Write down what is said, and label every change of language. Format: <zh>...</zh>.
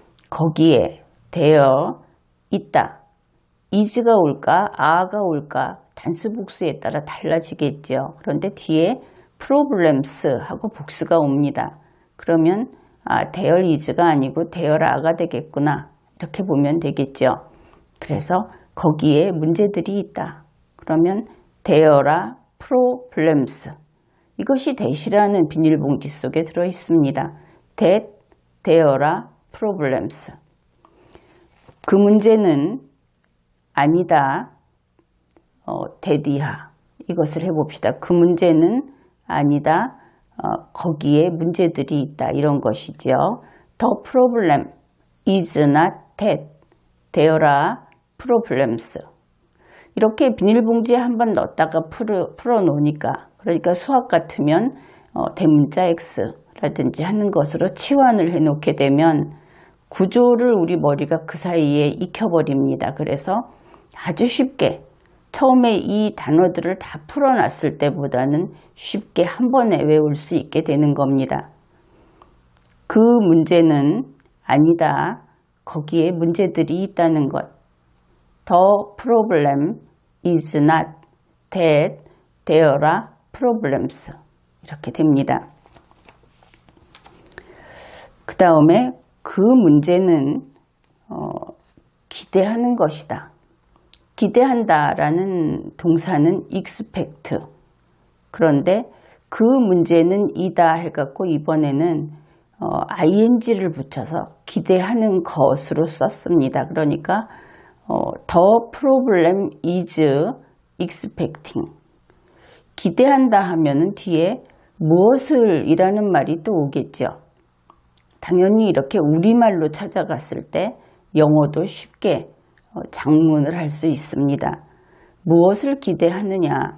<ko>거기에 되어 있다. is가 올까 are가 올까 단수 복수에 따라 달라지겠죠. 그런데 뒤에 problems 하고 복수가 옵니다. 그러면</ko> <en>there is</en> <ko>가 아니고</ko> <en>there are</en> <ko>가 되겠구나. 이렇게 보면 되겠죠. 그래서 거기에 문제들이 있다. 그러면</ko> <en>there are problems.</en> <ko>이것이 that이라는 비닐봉지 속에 들어있습니다.</ko> <en>that there are problems.</en> <ko>그 문제는 아니다. that이야. 이것을 해봅시다. 그 문제는 아니다. 거기에 문제들이 있다. 이런 것이죠.</ko> <en>The problem is not that. There are problems.</en> <ko>이렇게 비닐봉지에 한번 넣었다가 풀어 놓으니까 그러니까 수학 같으면 대문자 X라든지 하는 것으로 치환을 해 놓게 되면 구조를 우리 머리가 그 사이에 익혀버립니다. 그래서 아주 쉽게 처음에 이 단어들을 다 풀어놨을 때보다는 쉽게 한 번에 외울 수 있게 되는 겁니다. 그 문제는 아니다. 거기에 문제들이 있다는 것.</ko> <en>The problem is not that there are problems.</en> <ko>이렇게 됩니다. 그 다음에 그 문제는 기대하는 것이다. 기대한다라는 동사는 expect. 그런데 그 문제는 이다 해갖고 이번에는 ing를 붙여서 기대하는 것으로 썼습니다. 그러니까</ko> <en>the problem is expecting.</en> <ko>기대한다 하면은 뒤에 무엇을 이라는 말이 또 오겠죠. 당연히 이렇게 우리말로 찾아갔을 때 영어도 쉽게 작문을 할 수 있습니다. 무엇을 기대하느냐?</ko>